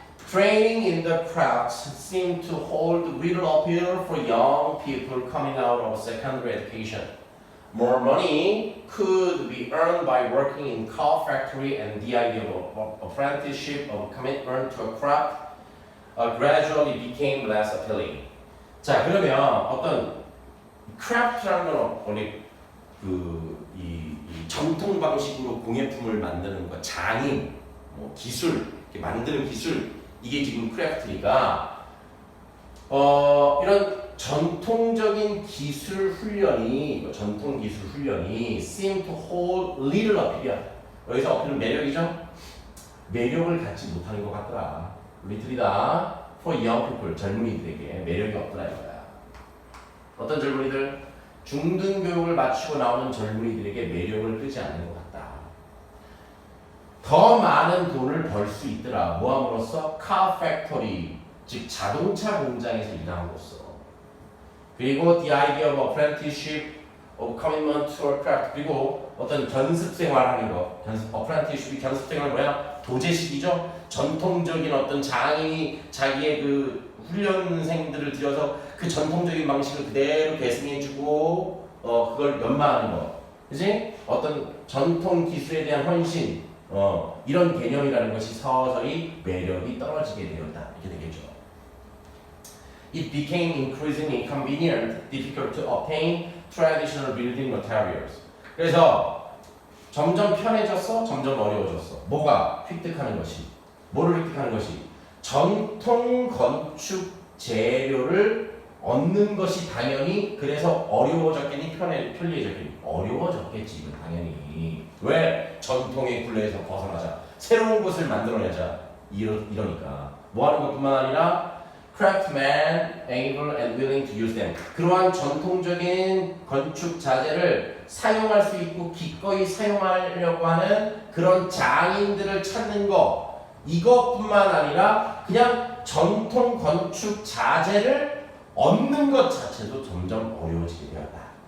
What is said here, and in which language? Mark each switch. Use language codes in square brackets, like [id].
[en] Training in the crafts seemed to hold little appeal for young people coming out of secondary education. More money could be earned by working in car factory, and the idea of apprenticeship of commitment to a craft gradually became less appealing. [ko] 자, 그러면 어떤 크래프트라는 건 원래 이 전통 방식으로 공예품을 만드는 거, 장인, 뭐 기술, 이렇게 만드는 기술, 이게 지금 크래프트니까 이런 전통적인 기술 훈련이 [en] seem to hold little appeal. [ko] 여기서 어필은 매력이죠? 매력을 갖지 못하는 것 같더라. little이다. [en] for young people, [ko] 젊은이들에게 매력이 없더라 이거야. 어떤 젊은이들? 중등교육을 마치고 나오는 젊은이들에게 매력을 끄지 않는 것 같다. 더 많은 돈을 벌 수 있더라. 뭐함으로써? car factory, 즉 자동차 공장에서 일함으로써. [en] 그리고 the idea of apprenticeship of commitment to a craft. [ko] 그리고 어떤 견습 생활하는 거. apprenticeship이 견습 생활 뭐야? 도제식이죠. 전통적인 어떤 장인이 자기의 그 훈련생들을 들여서 그 전통적인 방식을 그대로 계승해주고 그걸 연마하는 거. 그지? 어떤 전통 기술에 대한 헌신 이런 개념이라는 것이 서서히 매력이 떨어지게 되었다. 이렇게 되겠죠. [en] It became increasingly inconvenient, difficult to obtain traditional building materials. [ko] 그래서 점점 편해졌어, 점점 어려워졌어. 뭐가? 획득하는 것이. 뭐를 획득하는 것이? 전통 건축 재료를 얻는 것이 당연히 그래서 어려워졌겠니? 편리해졌겠니? 어려워졌겠지, 이건 당연히. 왜? 전통의 굴레에서 벗어나자. 새로운 것을 만들어내자. 이러니까. 뭐 하는 것뿐만 아니라 [en] craftsmen able and willing to use them. [ko] 그러한 전통적인 건축 자재를 사용할 수 있고 기꺼이 사용하려고 하는 그런 장인들을 찾는 거. 이것뿐만 아니라 그냥 전통 건축 자재를 얻는 것 자체도 점점 어려워지게 되었다.